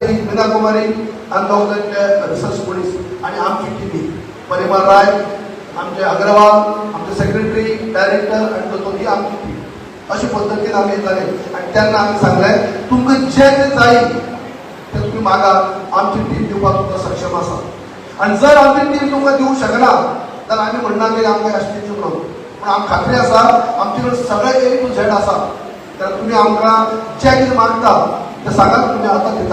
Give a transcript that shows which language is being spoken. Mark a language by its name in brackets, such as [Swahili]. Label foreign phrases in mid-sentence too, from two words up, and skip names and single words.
[Marathi] ती मीना कुमारी आणि दोघ [English] research police [Marathi] आणि आमची टीम परिमल राय, आमचे अग्रवाल, आमचे सेक्रेटरी, डायरेक्टर आणि तो ही आमची टीम. [Konkani] अशा पद्धतीने आम्ही येताले आणि त्यांना आम्ही सांगलंय तुमकां जे जाय ते तुम्ही मागा, आमची टीम दिवपाक तुमकां सक्षम आसा. आणि जर आमची टीम तुमकां दिवंक शकना तर आम्ही म्हणणार की आमकां अशी टीम म्हणून, पण आमकां खात्री आसा आमचे कडेन सगळे A to Z आसा. तर तुम्ही आमकां जे कितें मागता ते सांगात, तुम्ही आतां दिता.